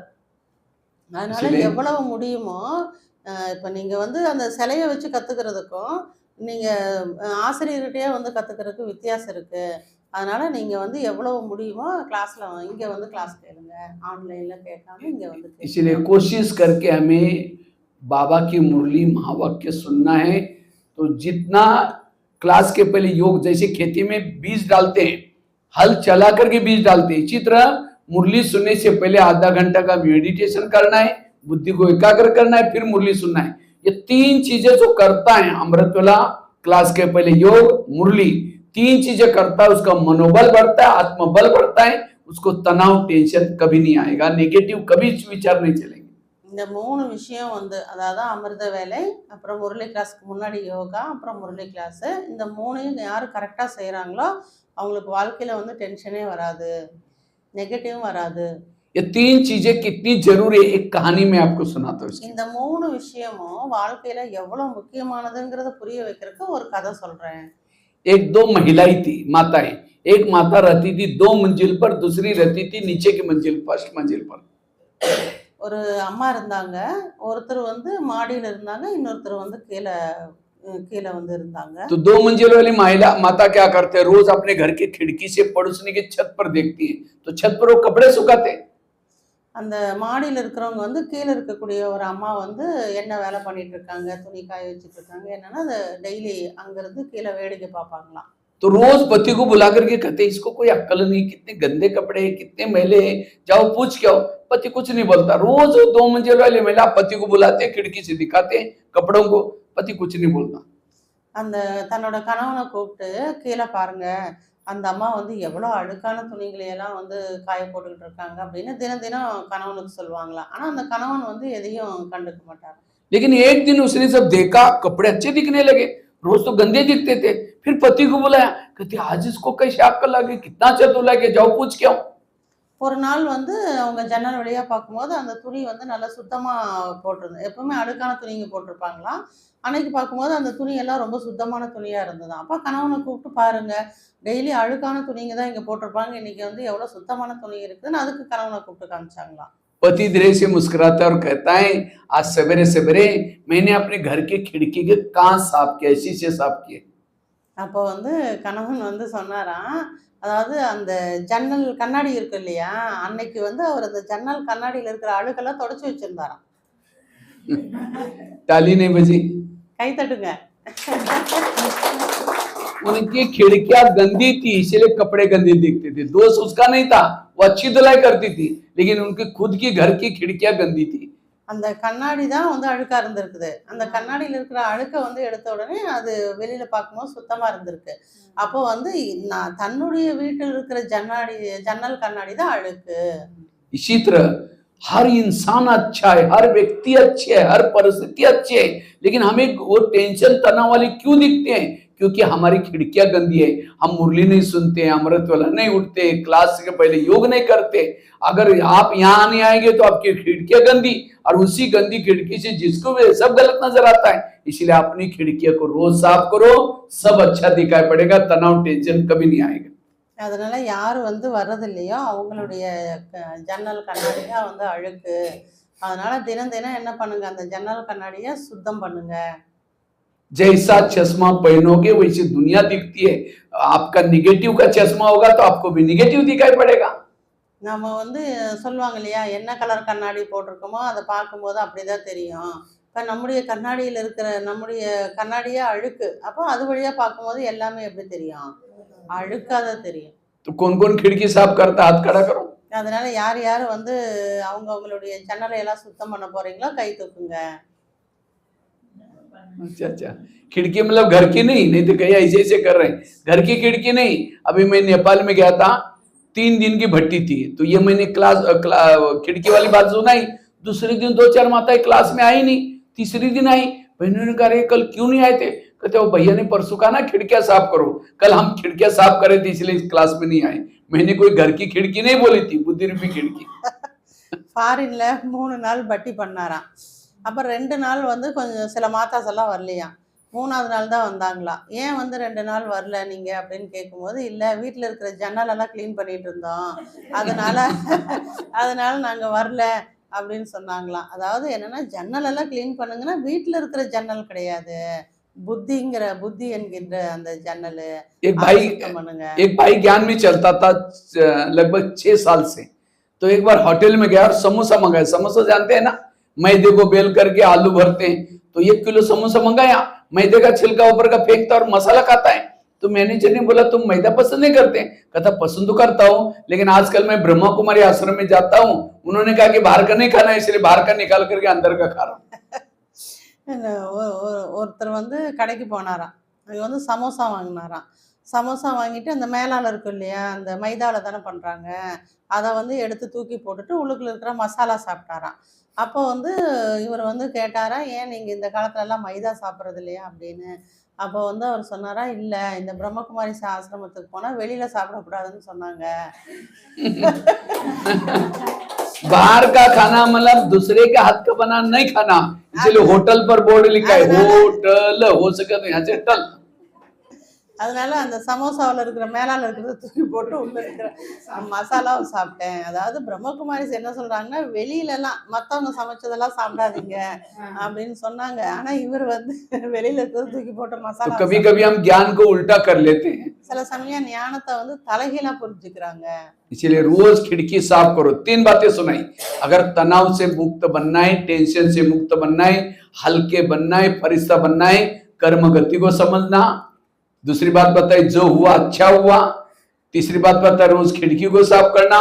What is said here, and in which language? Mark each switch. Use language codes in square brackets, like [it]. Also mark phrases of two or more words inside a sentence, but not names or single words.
[ta] அதனால எவ்வளவு முடியுமோ இப்போ நீங்கள் வந்து அந்த சிலையை வச்சு கற்றுக்கிறதுக்கும் நீங்கள் ஆசிரியர்கிட்டயே வந்து கற்றுக்கிறதுக்கு வித்தியாசம் இருக்குது. அதனால நீங்கள் வந்து எவ்வளவு முடியுமோ கிளாஸில் இங்கே வந்து கிளாஸ் கேளுங்க, ஆன்லைனில் கேட்காம இங்கே வந்து கேளுங்க. [hi] इसलिए कोशिश करके हमें बाबा की मुरली महावाक्य सुनना है। तो जितना क्लास के पहले योग, जैसे खेती में बीज डालते हैं, हल चला करके बीज डालते हैं, इसी तरह मुरली सुनने से पहले आधा घंटा का मेडिटेशन करना है, बुद्धि को एकाग्र करना है, फिर मुरली सुनना है। ये 3 चीजें जो करता है अमृत वाला, क्लास के पहले योग, मुरली, 3 चीजें करता है, उसका मनोबल बढ़ता है, आत्मबल बढ़ता है, उसको तनाव टेंशन कभी नहीं आएगा, नेगेटिव कभी विचार नहीं चलेंगे। [ta] இந்த 3 விஷயம் வந்து, அதாவது அமிர்த வேலை, அப்புறம் முரளி கிளாஸ்க்கு முன்னாடி யோகா, அப்புறம் முரளி கிளாஸு, இந்த 3யும் யார் கரெக்டாக செய்கிறாங்களோ அவங்களுக்கு வாழ்க்கையில் வந்து டென்ஷனே வராது, நெகட்டிவும் வராது। [hi] ये 3 चीजें कितनी जरूरी है, एक कहानी में आपको सुनाता हूँ। [ta] இந்த 3 விஷயமும் வாழ்க்கையில எவ்வளவு முக்கியமானதுங்கிறத புரிய வைக்கிறதுக்கு ஒரு கதை சொல்றேன்। [hi] एक 2 महिलाएं थी, माताएं। एक माता रहती थी 2 मंजिल पर, दूसरी रहती थी नीचे की मंजिल, फर्स्ट मंजिल पर। [ta] ஒரு அம்மா இருந்தாங்க, ஒருத்தர் வந்து மாடியில் இருந்தாங்க, இன்னொருத்தர் வந்து கீழே கீழே வந்து இருந்தாங்க. [hi] तो 2 मंजिल वाली महिला माता क्या करते हैं, रोज अपने घर की खिड़की से पड़ोसनी की छत पर देखती है, तो छत पर वो कपड़े सुखाते हैं। [ta] அந்த மாடியில இருக்கிறவங்க வந்து கீழ இருக்கக்கூடிய ஒரு அம்மா வந்து என்ன வேலை பண்ணிட்டு இருக்காங்க, துணி காய வச்சுட்டு இருக்காங்க என்னன்னா, அத டெய்லி அங்கிருந்து கீழ வேடிக்கை பார்ப்பாங்களாம். [hi] तो रोज पति को बुला करके कहते हैं, इसको कोई अक्ल नहीं, कितने गंदे कपड़े हैं, कितने मैले हैं, जाओ पूछ के आओ। पति कुछ नहीं बोलता। रोज 2 मंजिल वाली महिला पति को बुलाते हैं, खिड़की से दिखाते हैं कपड़ों को, पति कुछ नहीं बोलता। [ta] அந்த தன்னோட கணவன கூப்பிட்டு, "கீழ பாருங்க, அந்த அம்மா வந்து எவ்வளோ அழுக்கான துணிகளை எல்லாம் வந்து காய போட்டுக்கிட்டு இருக்காங்க" அப்படின்னு தினம் தினம் கணவனுக்கு சொல்லுவாங்களாம். ஆனா அந்த கணவன் வந்து எதையும் கண்டுக்க மாட்டார். [hi] लेकिन एक दिन उसने सब देखा, कपड़े अच्छे दिखने लगे, रोज तो गंदे दिखते थे। फिर पति को बुलाया, कहते आज इसको कैसे अक्ल लगी, कितना अच्छा धुला के, जाओ पूछ के आओ। [ta] ஒரு நாள் வந்து அவங்க ஜன்னல் வழியா பார்க்கும்போது, அந்த துணி வந்து நல்லா சுத்தமா போட்டிருந்தது. எப்பவுமே அழுக்கான துணிங்க போட்டிருப்பாங்களாம். அன்னைக்கு பார்க்கும்போது அந்த துணி எல்லாம் ரொம்ப சுத்தமான துணியா இருந்ததாம். அப்ப கணவன கூப்பிட்டு பாருங்க, டெய்லி அழுக்கான துணிங்க தான் இங்க போட்டிருப்பாங்க. இன்னைக்கு வந்து எவ்வளோ சுத்தமான துணி இருக்குன்னு அதுக்கு கணவன கூப்பிட்டு காமிச்சாங்களாம். [hi] पति धीरे से मुस्कुराता है और कहता है, आज सवेरे सवेरे मैंने अपने घर की खिड़की के कांच साफ किए, शीशे साफ किए। [ta] அப்போ வந்து கணவன் வந்து சொன்னாராம், அதாவது அந்த ஜன்னல் கண்ணாடி இருக்கு இல்லையா, அன்னைக்கு வந்து அவர் அந்த ஜன்னல் கண்ணாடியில இருக்கிற அழுக்கெல்லாம் தொடச்சு வச்சிருந்தாராம். [hi] ताली नहीं बजी। [ta] கை தட்டுங்க. [hi] उनकी खिड़कियां गंदी थी, इसलिए कपड़े गंदे दिखते थे। दोष उसका नहीं था, वो अच्छी धुलाई करती थी, लेकिन उनकी खुद की घर की खिड़कियां गंदी थी। [ta] அந்த கண்ணாடி தான் வந்து அழுக்கா இருந்திருக்குது. அந்த கண்ணாடியில இருக்கிற அழுக்க வந்து எடுத்த உடனே அது வெளியில பார்க்கும்போது சுத்தமா இருந்திருக்கு. அப்போ வந்து நான் தன்னுடைய வீட்டில் இருக்கிற ஜன்னல் கண்ணாடி தான் அழுக்கு. [hi] इसी तरह हर इंसान अच्छा है, हर व्यक्ति अच्छे है, हर परिस्थिति अच्छी है, लेकिन हमें वो टेंशन तनाव वाले क्यों दिखते हैं? क्योंकि हमारी खिड़कियां गंदी है। हम मुरली नहीं सुनते, अमृत वाला नहीं उठते, क्लास के पहले योग नहीं करते। अगर आप यहाँ नहीं आएंगे तो आपकी खिड़कियां गंदी, और उसी गंदी खिड़की से जिसको भी सब गलत नजर आता है। इसलिए अपनी खिड़कियां को रोज साफ करो, सब अच्छा दिखाई पड़ेगा, तनाव टेंशन कभी नहीं आएगा। [ta] அதனால யார் வந்து வர்றது இல்லையோ அவங்களுடைய ஜன்னல் கண்ணாடி தான் வந்து அழுக்கு. அதனால தினம் தினம் என்ன பண்ணுங்க, அந்த ஜன்னல் கண்ணாடியை சுத்தம் பண்ணுங்க. [hi] जैसा चश्मा पहनोगे वैसी दुनिया दिखती है। आपका निगेटिव का चश्मा होगा तो आपको भी निगेटिव दिखाई पड़ेगा। [ta] நம்ம வந்து சொல்லுவாங்க இல்லையா, என்ன கலர் கண்ணாடி போட்டிருக்கோமோ அதை பார்க்கும்போது அப்படிதான் தெரியும். இப்போ நம்முடைய கண்ணாடியில் இருக்கிற நம்முடைய கண்ணாடியே அழுக்கு. அப்போ அது வழியா பார்க்கும்போது எல்லாமே எப்படி தெரியும், அழுக்காக தான் தெரியும். [hi] तो कौन कौन खिड़की साफ करता, हाथ खड़ा करो। [ta] அதனால யார் யார் வந்து அவங்களுடைய ஜன்னலை எல்லாம் சுத்தம் பண்ண போறீங்களோ கை தூக்குங்க. [hi] अच्छा अच्छा, खिड़की मतलब घर की नहीं तो कहीं ऐसे ऐसे कर रहे हैं, घर की खिड़की नहीं। अभी मैं नेपाल में गया था, 3 दिन की भट्टी थी, तो ये मैंने खिड़की वाली बात सुनाई। दूसरे दिन 2-4 माताएं क्लास में आई नहीं, तीसरी दिन आई। बहनों ने कहा, कल क्यों नहीं आए थे? कहते वो भैया ने परसों कहा ना खिड़कियां साफ करो, कल हम खिड़कियां साफ करे थे इसलिए इस क्लास में नहीं आए। मैंने कोई घर की खिड़की नहीं बोली थी, बुद्धि रूपी खिड़की। [ta] ஃபாரின்ல 3 நாள் பட்டி பண்ணாராம். அப்புறம் 2 நாள் வந்து கொஞ்சம் சில மாதாஸ் எல்லாம் வரலையாம். 3ஆவது நாள் தான் வந்தாங்களாம். ஏன் வந்து 2 நாள் வரல நீங்க அப்படின்னு கேட்கும்போது, இல்லை வீட்டில் இருக்கிற ஜன்னலெல்லாம் க்ளீன் பண்ணிட்டு இருந்தோம், அதனால நாங்கள் வரல அப்படின்னு சொன்னாங்களாம். அதாவது என்னன்னா, ஜன்னலெல்லாம் க்ளீன் பண்ணுங்கன்னா வீட்டில் இருக்கிற ஜன்னல் கிடையாது, புத்தி என்கின்ற அந்த ஜன்னல் பண்ணுங்க. [hi] एक भाई ज्ञान में चलता था लगभग 6 साल से। तो एक बार होटल में गया और समोसा मंगाया। समोसा जानते हैं ना, मैदे को बेल करके आलू भरते हैं। तो 1 किलो समोसा मंगाया, मैदे का छिलका ऊपर का फेंकता और मसाला खाता है। तो मैनेजर ने बोला तुम मैदा पसंद नहीं करते? कहता पसंद तो करता हूँ, लेकिन आजकल मैं ब्रह्मा कुमारी आश्रम में जाता हूँ, उन्होंने कहा कि बाहर का नहीं खाना, इसलिए बाहर का निकाल करके अंदर का खा रहा हूँ। [ta] ஒருத்தர் வந்து கடைக்கு போனாராம். அங்கே வந்து சமோசா வாங்கினாராம். சமோசா வாங்கிட்டு அந்த மேலால இருக்கும் இல்லையா, அந்த மைதாவில் தானே பண்ணுறாங்க, அதை வந்து எடுத்து தூக்கி போட்டுட்டு உள்ளுக்குள்ள இருக்கிற மசாலா சாப்பிட்டாராம். அப்போ வந்து இவர் வந்து கேட்டாரா, ஏன் நீங்கள் இந்த காலத்துலலாம் மைதா சாப்பிட்றது இல்லையா அப்படின்னு. அப்போ வந்து அவர் சொன்னாரா, இல்லை இந்த பிரம்மகுமாரி ஆசிரமத்துக்கு போனால் வெளியில் சாப்பிடக்கூடாதுன்னு சொன்னாங்க. [hi] बाहर का खाना मतलब दूसरे के हाथ का बना नहीं खाना, इसलिए होटल पर बोर्ड लिखा है होटल, हो सके तो यहाँ से टल। [ta] அதனால அந்த சமோசாவில் இருக்கிற மேலால இருக்கிறத தூக்கி போட்டு உள்ள இருக்கிற மசாலாவை சாப்பிட்டேன். அதாவது பிரம்மகுமாரிஸ் என்ன சொல்றாங்கன்னா, வெளியிலலாம் மற்றவங்க சமைச்சதெல்லாம் சாப்பிடாதீங்க அப்படின்னு சொன்னாங்க. ஆனா இவர் வந்து வெளியில இருக்கிறத தூக்கி போட்டு [hi] तो [ta] மசாலா [hi] कभी कभी हम ज्ञान को उल्टा कर लेते हैं, [ta] சில சமயம் ஞானத்தை வந்து தலைகீழா புரிஞ்சுக்கிறாங்க. [hi] इसीलिए रोज खिड़की साफ करो। 3 बातें सुनाई। अगर तनाव से मुक्त बनना है, टेंशन से मुक्त बनना है, हल्के बनना है, फरिश्ता बनना है, कर्म गति को समझना। दूसरी बात बताई जो हुआ अच्छा हुआ। तीसरी बात बताई रोज खिड़की को साफ करना।